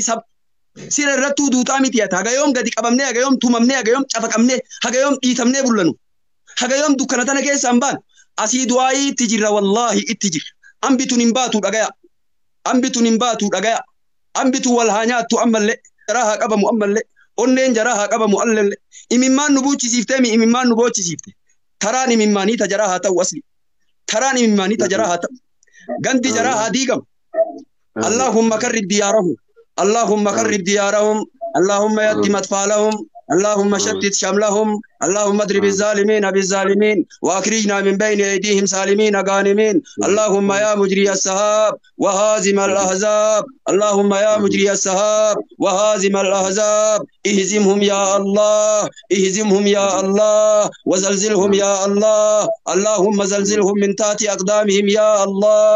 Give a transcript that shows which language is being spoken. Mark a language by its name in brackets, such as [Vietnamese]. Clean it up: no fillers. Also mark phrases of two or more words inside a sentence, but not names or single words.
[Oromo] sira irrattuu duutaa miti ati hagayoom gadi qabamnee hagayoom tumamnee hagayoom cafaqamnee hagayoom dhiitamnee bullanu hagayoom dukkana tana keessaan baan asii du'aayii itti jirra wallaahi itti jirra ambitun hin baatu dhagaya ambitun hin baatu dhagaya ambitun wal haa nyaattu ammallee jaraa haa qabamu ammallee onneen jaraa haa qabamu allallee imimmaan nu buuchisiiftee mi imimmaan nu boochisiifte taraan imimmaanii ta jaraa haa ta'u asli taraan imimmaanii ta jaraa haa ta'u gandi jaraa haa diigamu [Arabic] اللهم خرب ديارهم اللهم خرب ديارهم اللهم يتم أطفالهم اللهم شتت شملهم اللهم اضرب الظالمين بالظالمين واخرجنا من بين ايديهم سالمين غانمين اللهم يا مجري السحاب وهازم الاحزاب اللهم يا مجري السحاب وهازم الاحزاب اهزمهم يا الله اهزمهم يا الله وزلزلهم يا الله اللهم زلزلهم من تحت اقدامهم يا الله